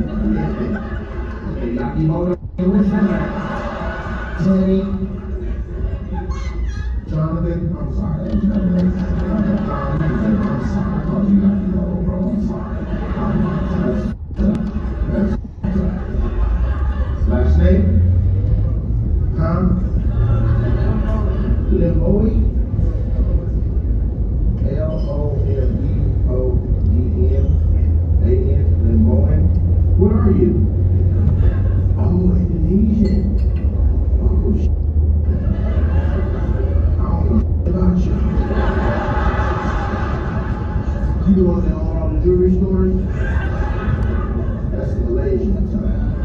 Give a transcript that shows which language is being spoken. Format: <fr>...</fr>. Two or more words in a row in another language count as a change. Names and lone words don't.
<en>Hey, Yakimoto. What's your name? Teddy. Jonathan. I'm sorry. I'm sorry. I called you Yakimoto, bro. I'm sorry. That's last name? Huh? Limoe? L-O-M-E-O-E-N-A-N? Limoe? What are you? Oh, Indonesian. Oh, shit. I don't know about you. You the one that own all the jewelry stores? That's the Malaysian time.</en>